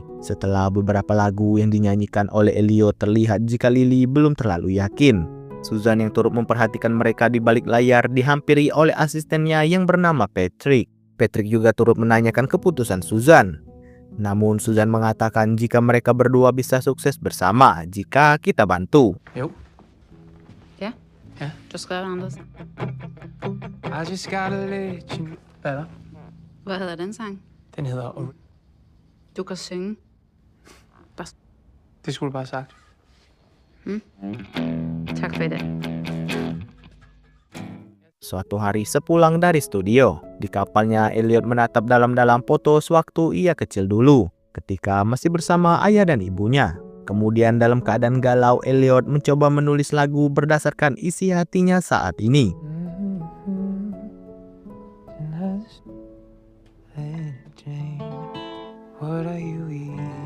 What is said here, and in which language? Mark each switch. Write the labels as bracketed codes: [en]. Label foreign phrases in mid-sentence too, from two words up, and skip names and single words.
[id] Setelah beberapa lagu yang dinyanyikan oleh Elliot, terlihat jika Lily belum terlalu yakin. Susan yang turut memperhatikan mereka di balik layar dihampiri oleh asistennya yang bernama Patrick. Patrick juga turut menanyakan keputusan Susan. Namun Susan mengatakan jika mereka berdua bisa sukses bersama jika kita bantu. [da] Jo. Ja. Ja. Du har skrevet anderledes. [en] I just gotta let you... [da] Hvad er der? Hvad hedder den sang? Den hedder... Du kan synge. Det skulle du bare have sagt. Tak for i dag. [id] Suatu hari sepulang dari studio, di kapalnya Elliot menatap dalam-dalam foto sewaktu ia kecil dulu, ketika masih bersama ayah dan ibunya. Kemudian dalam keadaan galau, Elliot mencoba menulis lagu berdasarkan isi hatinya saat ini. [en] What are you even?